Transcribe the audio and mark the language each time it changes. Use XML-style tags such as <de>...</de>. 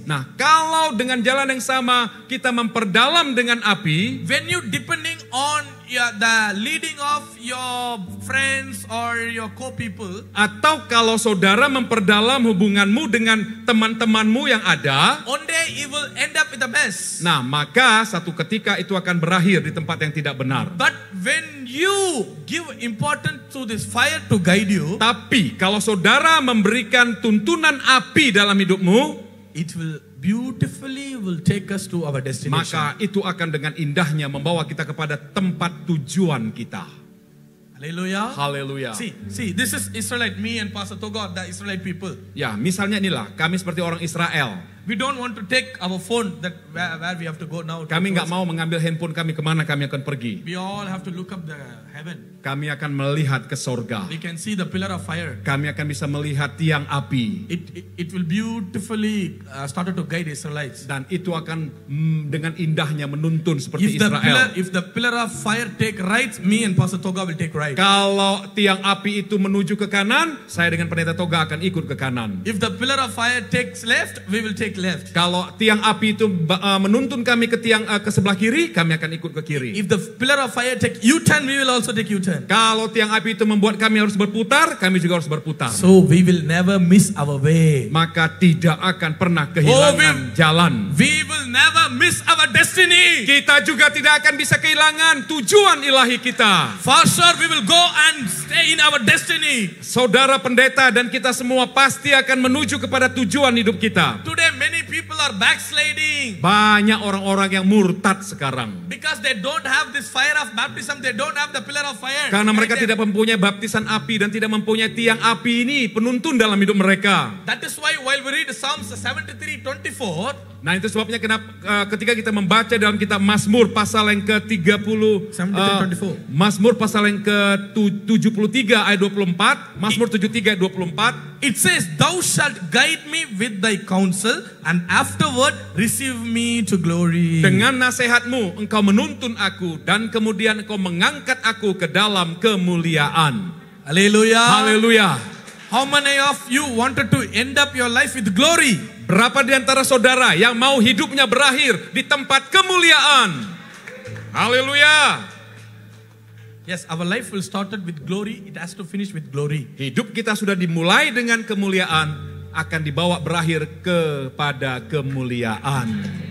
<id>Nah, kalau dengan jalan yang sama kita memperdalam dengan api.</id> <en>When you depending on the leading of your friends or your co-people.</en> <id>Atau kalau saudara memperdalam hubunganmu dengan teman-temanmu yang ada.</id> <en>One day it will end up with a mess.</en> <id>Nah, maka satu ketika itu akan berakhir di tempat yang tidak benar.</id> <en>But when you give importance to this fire to guide you.</en> <id>Tapi kalau saudara memberikan tuntunan api dalam hidupmu,</id> <en>it will beautifully will take us to our destination.</en> <id>Maka itu akan dengan indahnya membawa kita kepada tempat tujuan kita.</id> <en>Haleluya.</en> <id>Haleluya.</id> <en>See, this is Israelite, me and Pastor Togo, the Israelite people.</en> <id>Ya, misalnya inilah, kami seperti orang Israel.</id> <en>We don't want to take our phone that where we have to go now.</en> <id>Kami nggak mau mengambil handphone kami kemana kami akan pergi.</id> <en>We all have to look up the heaven.</en> <id>Kami akan melihat ke sorga.</id> <en>We can see the pillar of fire.</en> <id>Kami akan bisa melihat tiang api.</id> <en>It will beautifully started to guide Israelites.</en> <id>Dan itu akan dengan indahnya menuntun seperti Israel.</id> <en>If the pillar of fire take right, me and Pastor Toga will take right.</en> <id>Kalau tiang api itu menuju ke kanan, saya dengan Pendeta Toga akan ikut ke kanan.</id> <en>If the pillar of fire takes left, we will take left.</en> <id>Kalau tiang api itu menuntun kami ke tiang ke sebelah kiri, kami akan ikut ke kiri.</id> <en>If the pillar of fire take U-turn, we will also take U-turn.</en> <id>Kalau tiang api itu membuat kami harus berputar, kami juga harus berputar.</id> <en>So we will never miss our way.</en> <id>Maka tidak akan pernah kehilangan jalan.</id> <en>We will never miss our destiny.</en> <id>Kita juga tidak akan bisa kehilangan tujuan ilahi kita.</id> <en>For sure we will go and stay in our destiny.</en> <id>Saudara pendeta dan kita semua pasti akan menuju kepada tujuan hidup kita.</id> <en>Today many people are backsliding.</en> <id>Banyak orang-orang yang murtad sekarang.</id> <en>Because they don't have this fire of baptism, they don't have the pillar of fire.</en> <id>Karena mereka tidak mempunyai baptisan api dan tidak mempunyai tiang api ini penuntun dalam hidup mereka.</id> <en>That is why while we read Psalms 73:24.</en> <id>Nah, itu sebabnya kenapa ketika kita membaca dalam kitab Mazmur pasal yang ke-30 Mazmur pasal yang ke-73 ayat 24, Mazmur 73 ayat 24,</id> <en>it says, "Thou shalt guide me with thy counsel, and afterward receive me to glory."</en> <id>Dengan nasihatmu engkau menuntun aku dan kemudian engkau mengangkat aku ke dalam kemuliaan.</id> <en>Haleluya.</en> <id>Haleluya.</id> <en>How many of you wanted to end up your life with glory?</en> <id>Berapa di antara saudara yang mau hidupnya berakhir di tempat kemuliaan? Haleluya.</id> <en>Yes, our life will started with glory, it has to finish with glory.</en> <id>Hidup kita sudah dimulai dengan kemuliaan, akan dibawa berakhir kepada kemuliaan.</id>